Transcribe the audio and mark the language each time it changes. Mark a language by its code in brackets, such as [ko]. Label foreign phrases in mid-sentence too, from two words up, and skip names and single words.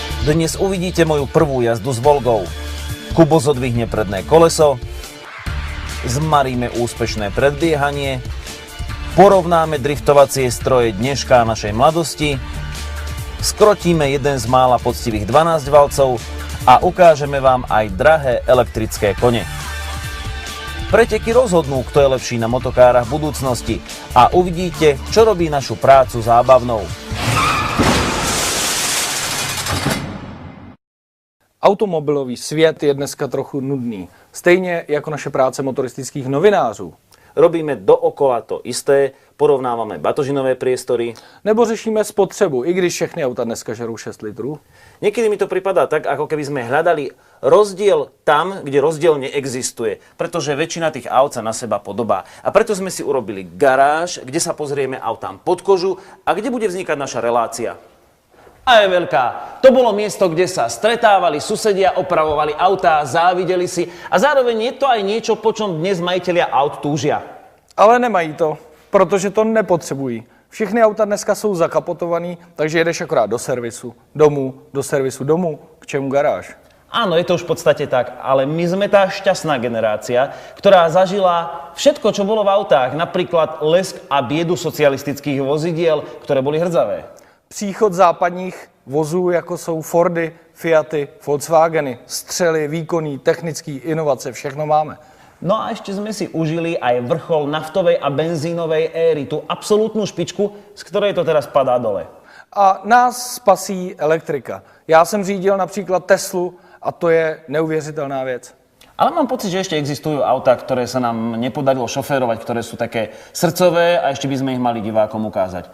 [sk] Dnes uvidíte moju prvú jazdu s Volgou. Kubo zodvihne predné koleso, zmaríme úspešné predbiehanie, porovnáme driftovacie stroje dneška našej mladosti, skrotíme jeden z mála poctivých 12 valcov a ukážeme vám aj drahé elektrické kone. Preteky rozhodnú, kto je lepší na motokárach budúcnosti a uvidíte, čo robí našu prácu zábavnou. [cs] Automobilový svět je dneska trochu nudný. Stejně jako naše práce motoristických novinářů. [sk] Robíme dookola to isté, porovnávame batožinové priestory. [cs] Nebo řešíme spotřebu, i když všechny auta dneska žerou 6 litrů. [sk] Niekedy mi to pripadá tak, ako keby sme hľadali rozdiel tam, kde rozdiel neexistuje. Pretože väčšina tých aut sa na seba podobá. A preto sme si urobili garáž, kde sa pozrieme autám pod kožu a kde bude vznikať naša relácia. A je veľká. To bolo miesto, kde sa stretávali susedia, opravovali autá, závideli si a zároveň je to aj niečo, po čom dnes majitelia aut túžia. [cs] Ale nemají to, protože to nepotřebují. Všechny auta dneska jsou zakapotovaný, takže jedeš akorát do servisu, domů, k čemu garáž? [sk] Áno, je to už v podstate tak, ale my sme tá šťastná generácia, ktorá zažila všetko, čo bolo v autách, napríklad lesk a biedu socialistických vozidiel, ktoré boli hrdzavé. [cs] Příchod západních vozů, jako jsou Fordy, Fiaty, Volkswageny, střely, výkonný, technický, inovace, všechno máme. [sk] No a ešte sme si užili aj vrchol naftovej a benzínovej éry, tú absolútnu špičku, z ktorej to teraz padá dole. A nás spasí elektrika. [cs] Já jsem řídil například Teslu a to je neuvěřitelná věc. [sk] Ale mám pocit, že ešte existujú autá, ktoré sa nám nepodarilo šoférovať, ktoré sú také srdcové a ešte by sme ich mali divákom ukázať.